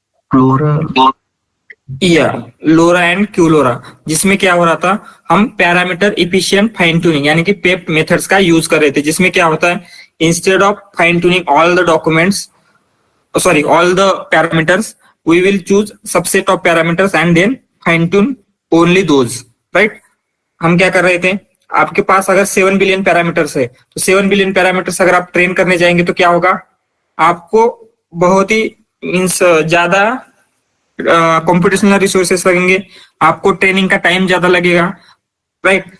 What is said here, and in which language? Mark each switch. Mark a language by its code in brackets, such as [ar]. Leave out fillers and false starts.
[hi] Flora या लोरा and क्यूलोरा, जिसमें क्या हो रहा था? हम पैरामीटर इफिशिएंट फाइन ट्यूनिंग यानी कि पेप मेथड्स का यूज कर रहे थे, जिसमें क्या होता है? [en] Instead of fine tuning all the documents, sorry, all the parameters, we will choose subset of parameters and then fine tune only those, right? [hi] हम क्या कर रहे थे? आपके पास अगर 7 बिलियन पैरामीटर्स है तो 7 बिलियन पैरामीटर्स अगर आप ट्रेन करने जाएंगे तो क्या होगा? आपको बहुत ही मीन्स ज्यादा कंप्यूटेशनल रिसोर्सेस लगेंगे, आपको ट्रेनिंग का टाइम ज्यादा लगेगा, राइट?